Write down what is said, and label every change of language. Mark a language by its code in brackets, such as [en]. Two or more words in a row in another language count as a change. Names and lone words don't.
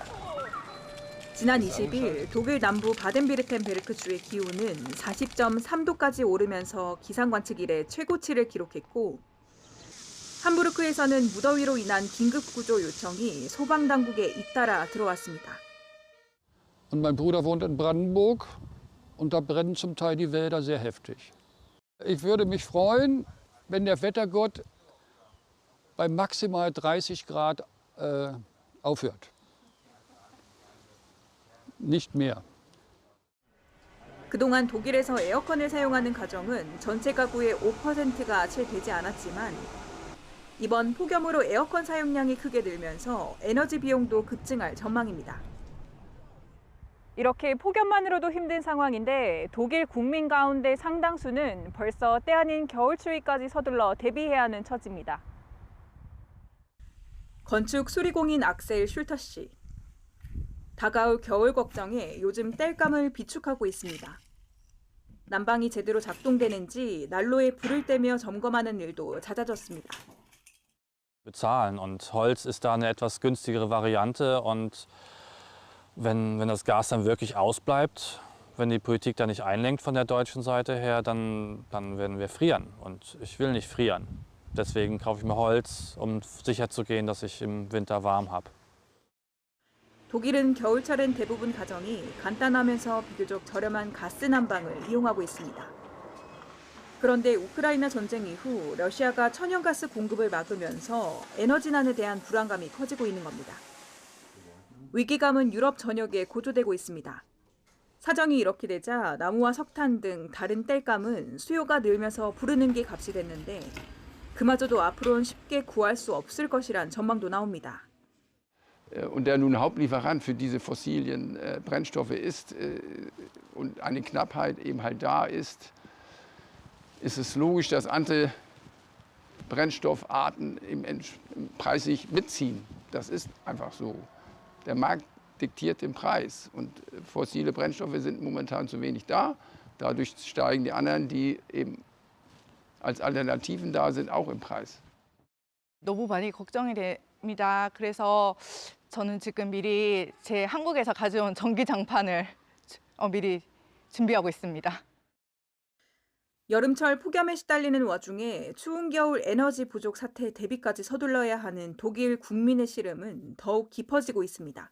[ko] 지난 20일 독일 남부 바덴비르텐베르크주의 기온은 40.3도까지 오르면서 기상 관측 이래 최고치를 기록했고, 함부르크에서는 무더위로 인한 긴급 구조 요청이 소방당국에 잇따라 들어왔습니다. [de] Und mein Bruder wohnt in Brandenburg und da brennen zum Teil die Wälder sehr heftig. Ich würde mich freuen, wenn der Wettergott bei maximal 30 Grad aufhört. Nicht mehr. [ko] 그동안 독일에서 에어컨을 사용하는 가정은 전체 가구의 5%가 채 되지 않았지만, 이번 폭염으로 에어컨 사용량이 크게 늘면서 에너지 비용도 급증할 전망입니다. 이렇게 폭염만으로도 힘든 상황인데 독일 국민 가운데 상당수는 벌써 때 아닌 겨울 추위까지 서둘러 대비해야 하는 처지입니다. 건축 수리공인 악셀 슐터 씨. 다가올 겨울 걱정에 요즘 땔감을 비축하고 있습니다. 난방이 제대로 작동되는지 난로에 불을 떼며 점검하는 일도 잦아졌습니다. [de] Bezahlen. Und Holz ist da eine etwas günstigere Variante. Und wenn das Gas dann wirklich ausbleibt, wenn die Politik da nicht einlenkt von der deutschen Seite her, dann werden wir frieren. Und ich will nicht frieren. Deswegen kaufe ich mir Holz, um sicherzugehen, dass ich im Winter warm habe. [ko] 독일은 겨울철엔 대부분 가정이 간단하면서 비교적 저렴한 가스 난방을 이용하고 있습니다. 그런데 우크라이나 전쟁 이후 러시아가 천연가스 공급을 막으면서 에너지난에 대한 불안감이 커지고 있는 겁니다. 위기감은 유럽 전역에 고조되고 있습니다. 사정이 이렇게 되자 나무와 석탄 등 다른 땔감은 수요가 늘면서 부르는 게 값이 됐는데, 그마저도 앞으로는 쉽게 구할 수 없을 것이란 전망도 나옵니다. [de] Und der nun Hauptlieferant für diese fossilen Brennstoffe ist und eine Knappheit eben halt da ist, ist es logisch, dass andere Brennstoffarten preislich mitziehen. Das ist einfach so. Der Markt diktiert den Preis und fossile Brennstoffe sind momentan zu wenig da. Dadurch steigen die anderen, die eben als Alternativen da sind, auch im Preis. [ko] 너무 많이 걱정이 됩니다. 그래서 저는 지금 미리 제 한국에서 가져온 전기장판을 미리 준비하고 있습니다. 여름철 폭염에 시달리는 와중에 추운 겨울 에너지 부족 사태 대비까지 서둘러야 하는 독일 국민의 시름은 더욱 깊어지고 있습니다.